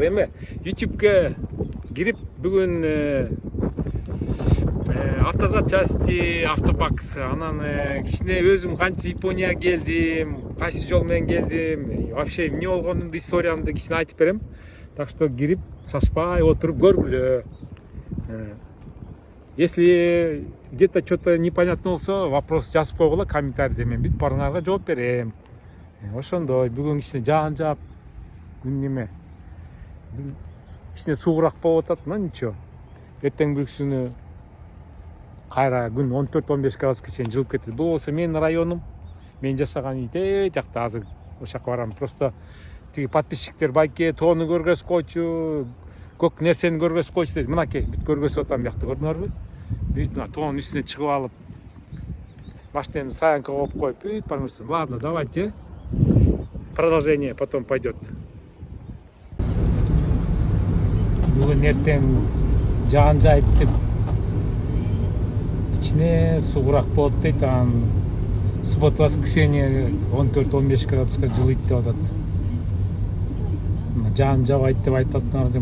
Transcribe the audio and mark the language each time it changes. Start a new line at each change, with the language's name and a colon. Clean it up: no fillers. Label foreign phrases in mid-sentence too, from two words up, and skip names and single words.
Kyrgyz: Эме YouTube'га кирип бүгүн автозапчасти, автобакс, анан кичине өзүм кантип Японияга келдим, кайсы жол менен келдим, вообще эмне болгонун историямды кичине айтып берем.
Russian: Так что
Kyrgyz: кирип, шашпай отуруп көргүлө.
Russian: Если где-то что-то непонятно
Kyrgyz: болсо, вопрос жазып койгула комментарийде, мен бүт барыңарга жооп берем. Ошондой бүгүн кичине жаан жаап, күн неме? Кичине суугураак болуп атат,
Russian: но ничего.
Kyrgyz: Эртең бүркүсүнө кайра күн 14-15 градуска чейин жылып кетет. Бул болсо менин районум. Мен жашаган үй жакта азыр ошол жака барам. Просто тиги подписчиктер байке тоону көргөзүп койчу, көк нерсени көргөзүп койчу дейт. Мынакей бүт көргөзүп атам биякта, көрдүңөрбү? Бүт мына тоонун үстүнө чыгып алып, машинамды стоянка коюп коюп, бүт бармысың.
Russian: Ладно, давайте. Продолжение потом пойдет.
Kyrgyz: Бүгүн эртең жаан жайт деп кичине суугураак болот дейт. Анан
Russian: суббота воскресенье
Kyrgyz: 14-15 градуска жылыйт деп атат. Жаан жабайт деп айтып атат.